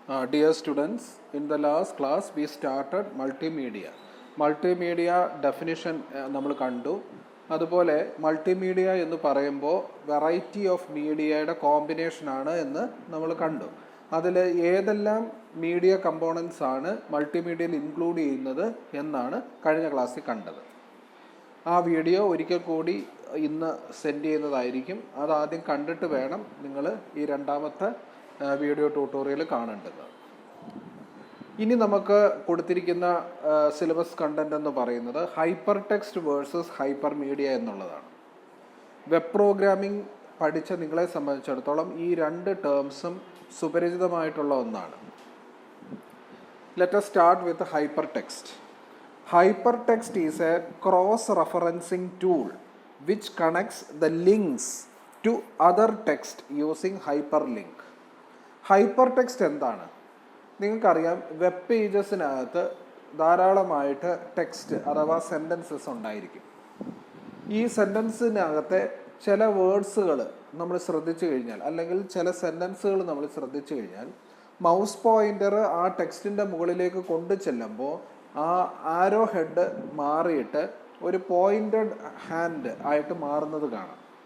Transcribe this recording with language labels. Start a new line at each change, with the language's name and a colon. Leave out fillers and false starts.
English: Dear students, in the last class we started multimedia.
Malayalam: Multimedia definition നമ്മൾ കണ്ടു. അതുപോലെ multimedia എന്ന് പറയുമ്പോൾ വെറൈറ്റി ഓഫ് മീഡിയയുടെ കോമ്പിനേഷൻ ആണ് എന്ന് നമ്മൾ കണ്ടു. അതിൽ ഏതെല്ലാം മീഡിയ കമ്പോണൻസ് ആണ് മൾട്ടിമീഡിയയിൽ ഇൻക്ലൂഡ് ചെയ്യുന്നത് എന്നാണ് കഴിഞ്ഞ ക്ലാസ്സിൽ കണ്ടത്. ആ വീഡിയോ ഒരിക്കൽ കൂടി ഇന്ന് സെൻഡ് ചെയ്യുന്നതായിരിക്കും. അതാദ്യം കണ്ടിട്ട് വേണം നിങ്ങൾ ഈ രണ്ടാമത്തെ വീഡിയോ ട്യൂട്ടോറിയൽ കാണേണ്ടത്. ഇനി നമുക്ക് കൊടുത്തിരിക്കുന്ന സിലബസ് കണ്ടന്റ് എന്ന് പറയുന്നത് hyper text versus hyper media എന്നുള്ളതാണ്. വെബ് പ്രോഗ്രാമിംഗ് പഠിച്ച നിങ്ങളെ സംബന്ധിച്ചിടത്തോളം ഈ രണ്ട് ടേംസും സുപരിചിതമായിട്ടുള്ള ഒന്നാണ്.
English: Let us start with hypertext. Hypertext is a cross-referencing tool which connects the links to other text using hyperlink.
Malayalam: Hypertext എന്താണ്? നിങ്ങൾക്കറിയാം, വെബ് പേജസിനകത്ത് ധാരാളമായിട്ട് ടെക്സ്റ്റ് അഥവാ സെൻറ്റൻസസ് ഉണ്ടായിരിക്കും. ഈ സെൻറ്റൻസിനകത്തെ ചില വേർഡ്സുകൾ നമ്മൾ ശ്രദ്ധിച്ചു കഴിഞ്ഞാൽ, അല്ലെങ്കിൽ ചില സെൻറ്റൻസുകൾ നമ്മൾ ശ്രദ്ധിച്ചു കഴിഞ്ഞാൽ, മൗസ് പോയിൻ്റർ ആ ടെക്സ്റ്റിൻ്റെ മുകളിലേക്ക് കൊണ്ടു ചെല്ലുമ്പോൾ ആ ആരോ ഹെഡ് മാറിയിട്ട് ഒരു പോയിൻറ്റഡ് ഹാൻഡ് ആയിട്ട് മാറുന്നത് കാണാം.